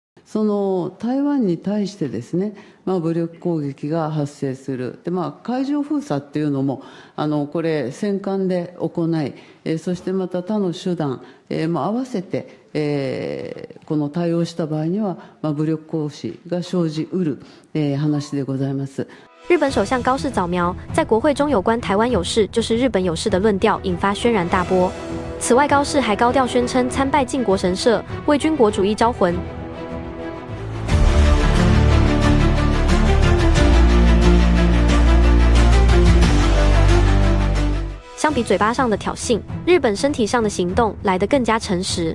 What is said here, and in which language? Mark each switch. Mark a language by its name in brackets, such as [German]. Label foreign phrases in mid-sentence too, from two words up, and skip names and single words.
[Japanese] その台湾に対してですね、武力攻撃が発生する。で、海上封鎖っていうのも、これ、戦艦で行い、そしてまた他の手段も合わせて、この対応した場合には、武力行使が生じうる、話でございます。 [Chinese] 日本首相高市早苗在国会中有关台湾有事就是日本有事的论调引发轩然大波。此外，高市还高调宣称参拜靖国神社，为军国主义招魂。相比嘴巴上的挑衅，日本身体上的行动来得更加诚实。